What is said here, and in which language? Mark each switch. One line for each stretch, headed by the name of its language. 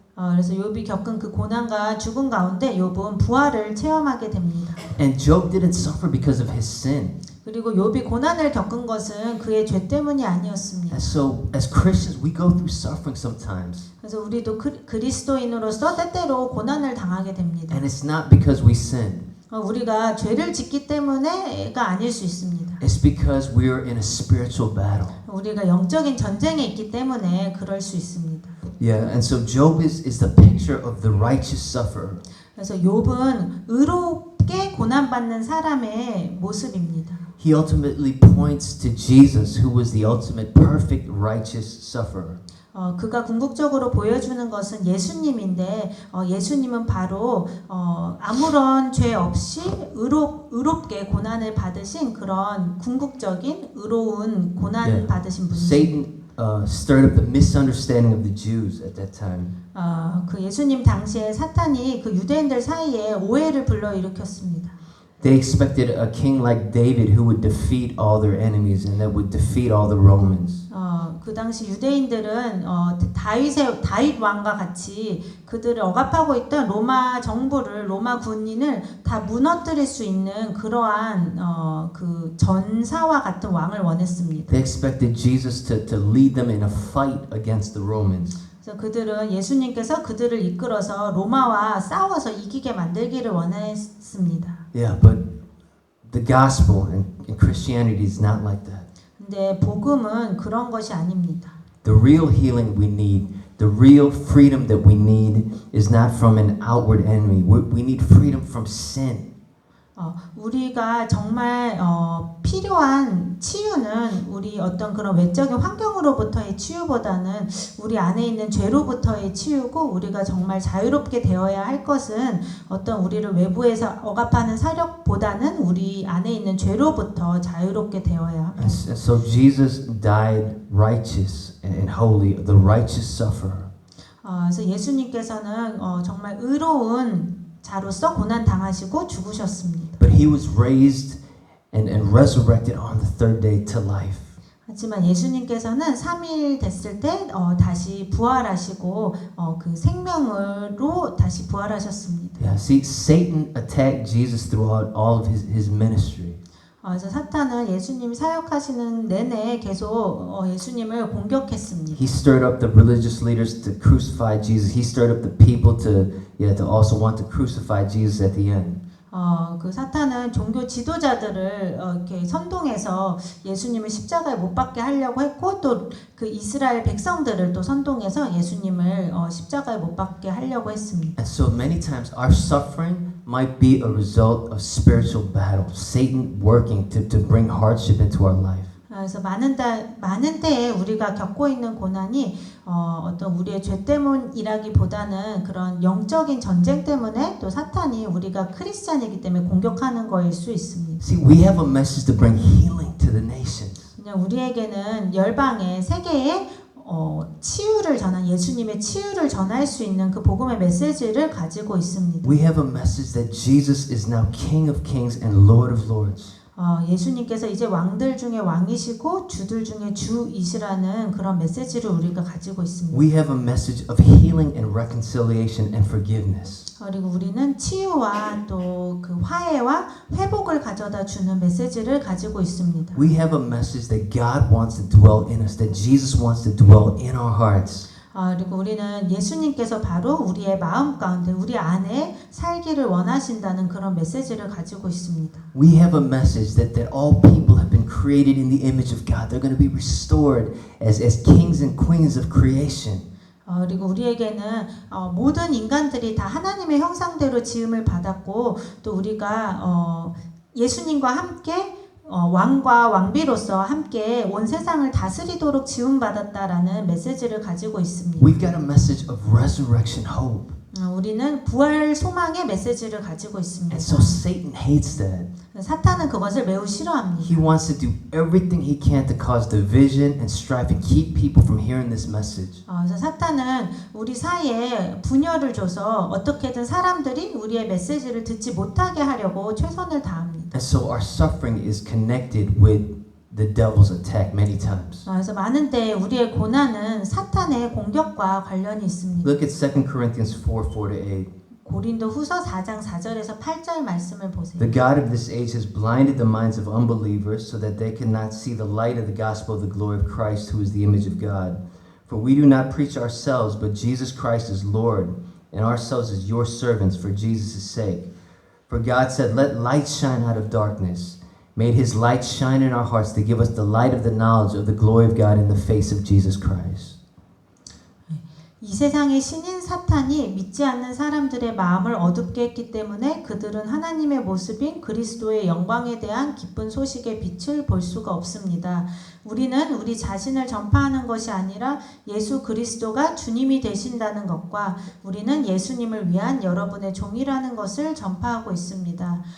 Korean: 그래서 욥이 겪은 그 고난과 죽음 가운데 욥은 부활을 체험하게 됩니다.
English: And Job didn't suffer because of his sin.
Korean: 그리고 욥이 고난을 겪은 것은 그의 죄 때문이 아니었습니다.
English: And so as Christians, we go through suffering sometimes.
Korean: 그래서 우리도 그리스도인으로서 때때로 고난을 당하게 됩니다.
English: And it's not because we sin.
Korean: 우리가 죄를 짓기 때문에가 아닐 수 있습니다.
English: It's because we are in a spiritual battle.
Korean: 우리가 영적인 전쟁에 있기 때문에 그럴 수 있습니다.
English: Yeah, and so Job is the picture of the righteous sufferer.
Korean: 그래서 욥은 의롭게 고난받는 사람의 모습입니다.
English: He ultimately points to Jesus, who was the ultimate perfect righteous sufferer.
Korean: 그가 궁극적으로 보여주는 것은 예수님인데 예수님은 바로 아무런 죄 없이 의롭게 고난을 받으신 그런 궁극적인 의로운 고난 받으신 분이십니다.
English: Satan stirred up the misunderstanding of the Jews at that time.
Korean: 그 예수님 당시에 사탄이 그 유대인들 사이에 오해를 불러일으켰습니다.
English: They expected a king like David who would defeat all their enemies and that would defeat all the Romans.
Korean: 그 당시 유대인들은 다윗 왕과 같이 그들을 억압하고 있던 로마 정부를 로마 군인을 다 무너뜨릴 수 있는 그러한 그 전사와 같은 왕을 원했습니다.
English: They expected Jesus to lead them in a fight against the Romans.
Korean: 그래서 그들은 예수님께서 그들을 이끌어서 로마와 싸워서 이기게 만들기를 원했습니다.
English: Yeah, but the gospel and Christianity is not like that.
Korean: 근데 복음은 그런 것이 아닙니다.
English: The real healing we need, the real freedom that we need is not from an outward enemy. We need freedom from sin.
Korean: 우리가 정말 필요한 치유는 우리 어떤 그런 외적인 환경으로부터의 치유보다는 우리 안에 있는 죄로부터의 치유고 우리가 정말 자유롭게 되어야 할 것은 어떤 우리를 외부에서 억압하는 사력보다는 우리 안에 있는 죄로부터 자유롭게 되어야 합니다.
English: And so Jesus died righteous and holy, the righteous sufferer.
Korean: 그래서 예수님께서는 정말 의로운 자로서 고난 당하시고 죽으셨습니다.
English: But he was raised and resurrected on the 3rd day to life.
Korean: 하지만 예수님께서는 3일 됐을 때 다시 부활하시고 그 생명으로 다시 부활하셨습니다.
English: Yeah, see, Satan attacked Jesus throughout all of his ministry.
Korean: 그래서 사탄은 예수님 사역하시는 내내 계속 예수님을 공격했습니다.
English: He stirred up the religious leaders to crucify Jesus. He stirred up the people to also want to crucify Jesus at the end.
Korean: 그 사탄은 종교 지도자들을 이렇게 선동해서 예수님을 십자가에 못 박게 하려고 했고 또 그 이스라엘 백성들을 또 선동해서 예수님을 십자가에 못 박게 하려고 했습니다.
English: And so many times our suffering might be a result of spiritual battle. Satan working to bring hardship into our life.
Korean: 그래서 많은 때에 우리가 겪고 있는 고난이 어떤 우리의 죄 때문이라기보다는 그런 영적인 전쟁 때문에 또 사탄이 우리가 크리스찬이기 때문에 공격하는 거일 수 있습니다.
English: See, we have a message to bring healing to the nations.
Korean: 그냥 우리에게는 열방의 세계에 치유를 전한 예수님의 치유를 전할 수 있는 그 복음의 메시지를 가지고 있습니다.
English: We have a message that Jesus is now King of Kings and Lord of Lords.
Korean: 예수님께서 이제 왕들 중에 왕이시고 주들 중에 주이시라는 그런 메시지를 우리가 가지고 있습니다.
English: We have a message of healing and reconciliation and forgiveness.
Korean: 그리고 우리는 치유와 또 그 화해와 회복을 가져다 주는 메시지를 가지고 있습니다.
English: We have a message that God wants to dwell in us, that Jesus wants to dwell in our hearts.
Korean: 그리고 우리는 예수님께서 바로 우리의 마음 가운데 우리 안에 살기를 원하신다는 그런 메시지를 가지고 있습니다.
English: We have a message that all people have been created in the image of God. They're going to be restored as kings and queens of creation.
Korean: 그리고 우리에게는 모든 인간들이 다 하나님의 형상대로 지음을 받았고 또 우리가 예수님과 함께 왕과 왕비로서 함께 온 세상을 다스리도록 지음받았다라는 메시지를 가지고 있습니다.
English: We've got a message of resurrection hope.
Korean: 우리는 부활 소망의 메시지를 가지고 있습니다.
English: And so Satan hates that.
Korean: 사탄은 그것을 매우 싫어합니다.
English: He wants to do everything he can to cause division and strife and keep people from hearing this message.
Korean: 그래서 사탄은 우리 사이에 분열을 줘서 어떻게든 사람들이 우리의 메시지를 듣지 못하게 하려고 최선을 다합니다.
English: And so our suffering is connected with the devil's attack many times.
Korean: 그래서 많은 때 우리의 고난은 사탄의 공격과 관련이 있습니다.
English: Look at 2 Corinthians 4:4-8.
Korean: 고린도 후서 4장 4절에서 8절 말씀을 보세요.
English: The God of this age has blinded the minds of unbelievers so that they cannot see the light of the gospel of the glory of Christ, who is the image of God. For we do not preach ourselves, but Jesus Christ is Lord, and ourselves as your servants for Jesus' sake. For God said, "Let light shine out of darkness," made his light shine in our hearts to give us the light of the knowledge of the glory of God in the face of Jesus Christ.
Korean: 이 세상의 신인 사탄이 믿지 않는 사람들의 마음을 어둡게 했기 때문에 그들은 하나님의 모습인 그리스도의 영광에 대한 기쁜 소식의 빛을 볼 수가 없습니다. 우리는 우리 자신을 전파하는 것이 아니라 예수 그리스도가 주님이 되신다는 것과 우리는 예수님을 위한 여러분의 종이라는 것을 전파하고 있습니다.